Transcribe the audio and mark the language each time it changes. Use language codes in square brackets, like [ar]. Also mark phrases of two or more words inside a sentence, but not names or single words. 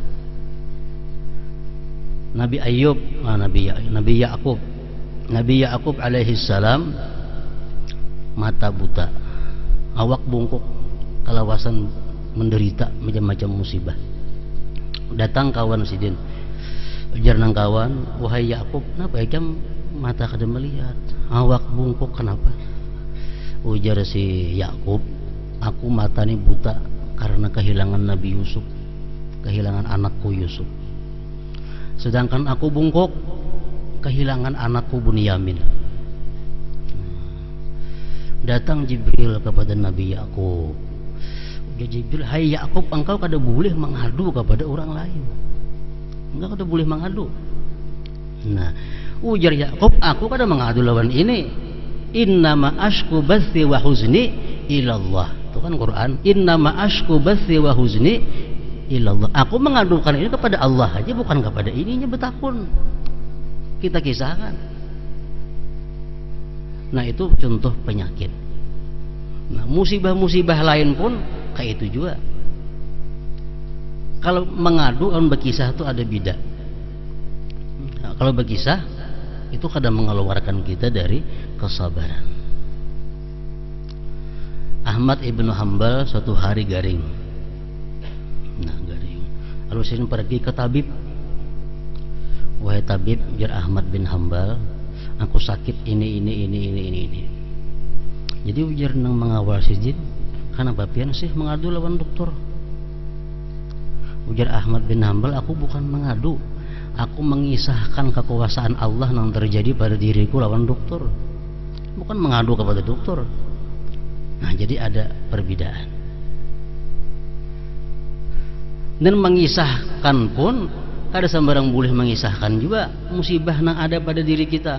[bjn] Nabi Ayub, Nabi Ya'qub [ar] عليه السلام [bjn] mata buta, awak bungkuk, kalawasan menderita macam-macam musibah. Datang kawan sidin, ujar nang kawan, wahai Ya'qub, kenapa jam mata kada melihat, awak bungkuk kenapa? Ujar si Ya'qub, aku mata ni buta karena kehilangan Nabi Yusuf, kehilangan anakku Yusuf. Sedangkan aku bungkuk kehilangan anakku Bunyamin. Datang Jibril kepada Nabi Ya'qub. Ya Jibril, hai Ya'qub, engkau kada boleh mengadu kepada orang lain. Engkau kada boleh mengadu. Nah, ujar Ya'qub, aku kada mengadu lawan ini. [ar] إنما أشكو بثي وحزني إلى الله. [bjn] Itu kan Quran. [ar] إنما أشكو بثي وحزني إلى الله. [bjn] Aku mengadukan ini kepada Allah aja, bukan kepada ininya betakun. Kita kisahkan. Nah itu contoh penyakit. Nah musibah-musibah lain pun kayak itu juga. Kalau mengadu dan berkisah itu ada beda. Nah, kalau berkisah itu kadang mengeluarkan kita dari kesabaran. Ahmad ibnu Hanbal suatu hari garing. Nah garing, lalu saya pergi ke tabib. Wahai tabib, jar Ahmad bin Hanbal, aku sakit ini. Jadi ujar nang mengawal sijin, kenapa pian sih mengadu lawan dokter? Ujar Ahmad bin Hanbal, aku bukan mengadu, aku mengisahkan kekuasaan Allah yang terjadi pada diriku lawan dokter, bukan mengadu kepada dokter. Nah, jadi ada perbedaan. Dan mengisahkan pun ada sembarang boleh mengisahkan juga musibah yang ada pada diri kita.